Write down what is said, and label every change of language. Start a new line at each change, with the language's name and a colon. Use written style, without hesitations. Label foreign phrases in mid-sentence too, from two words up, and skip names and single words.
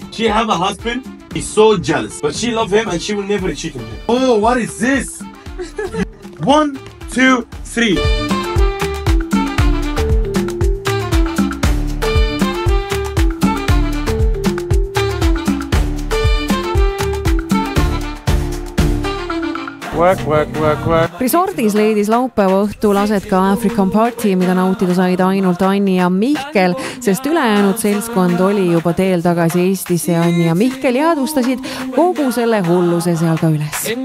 English: She have a husband. He's so jealous, but she love him and she will never cheat on him. Oh, what is this? 1, 2, 3.
Estonian: Resortis leidis laupäeva õhtul aset ka African Party, mida nautida said ainult Anni ja Mihkel, sest ülejäänud seltskond oli juba teel tagasi Eestisse ja Anni ja Mihkel jäädvustasid kogu selle hulluse seal ka üles.